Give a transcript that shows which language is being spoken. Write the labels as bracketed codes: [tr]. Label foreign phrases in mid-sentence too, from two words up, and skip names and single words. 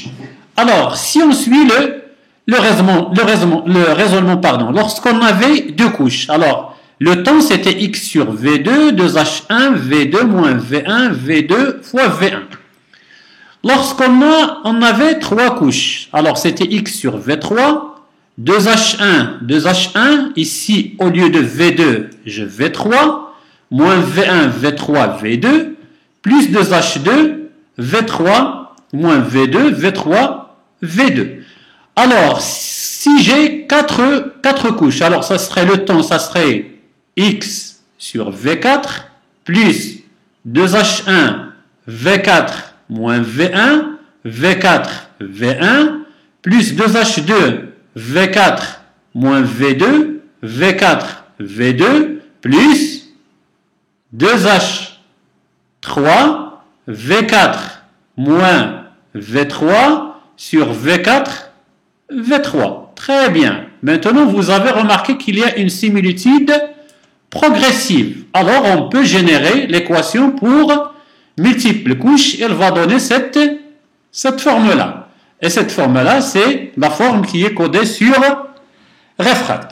[fr] Alors, si on suit le raisonnement, lorsqu'on avait 2 couches, alors le temps c'était X sur V2, 2H1, V2 moins V1, V2 fois V1. Lorsqu'on avait 3 couches, alors c'était X sur V3, 2H1, ici au lieu de V2, je V3, moins V1, V3, V2, plus 2H2, V3, moins V2, V3, V2. Alors, si j'ai 4 couches, alors ça serait le temps, ça serait X sur V4, plus 2H1, V4, moins V1, V4, V1, plus 2H2, V4, moins V2, V4, V2, plus 2H3, V4, moins V3, sur V4, V3. Très bien. Maintenant, vous avez remarqué qu'il y a une similitude progressive. Alors, on peut générer l'équation pour multiples couches. Elle va donner cette forme-là. Et cette forme-là, c'est la forme qui est codée sur Refract.